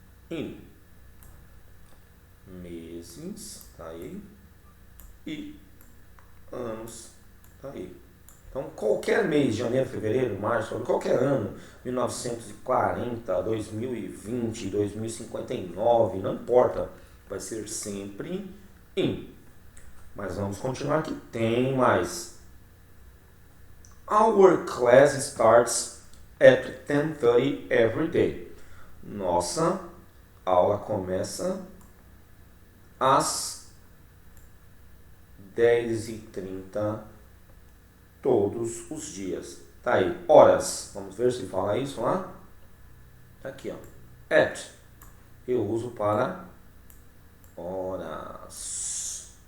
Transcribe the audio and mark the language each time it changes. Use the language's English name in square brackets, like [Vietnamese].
[Portuguese] In. Meses, tá aí. E anos, tá aí. Então, qualquer mês, janeiro, fevereiro, março, qualquer ano, 1940, 2020, 2059, não importa, vai ser sempre in. Mas vamos continuar aqui. Tem mais. [English] Our class starts at 10:30 every day. [Portuguese] Nossa aula começa às 10h30 todos os dias. Tá aí, horas. Vamos ver se fala isso lá. Tá aqui, ó. At. Eu uso para horas.